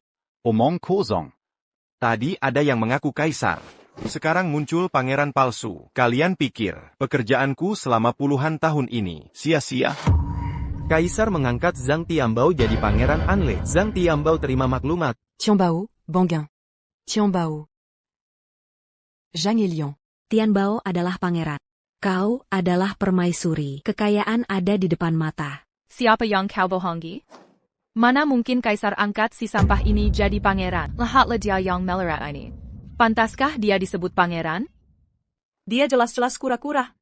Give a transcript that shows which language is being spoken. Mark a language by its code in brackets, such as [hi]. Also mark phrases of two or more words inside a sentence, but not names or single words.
[id] Omong kosong. Tadi ada yang mengaku Kaisar. Sekarang muncul pangeran palsu. Kalian pikir, pekerjaanku selama puluhan tahun ini sia-sia? Kaisar mengangkat Zhang Tianbao jadi pangeran Anle. Zhang Tianbao terima maklumat. Tianbao. Bangan. Tianbao. Zhang et Lian. Tianbao adalah pangeran. Kau adalah permaisuri. Kekayaan ada di depan mata. Siapa yang kau bohongi? Mana mungkin Kaisar angkat si sampah ini jadi pangeran? Lihatlah dia yang melarat ini. Pantaskah dia disebut pangeran? Dia jelas-jelas kura-kura.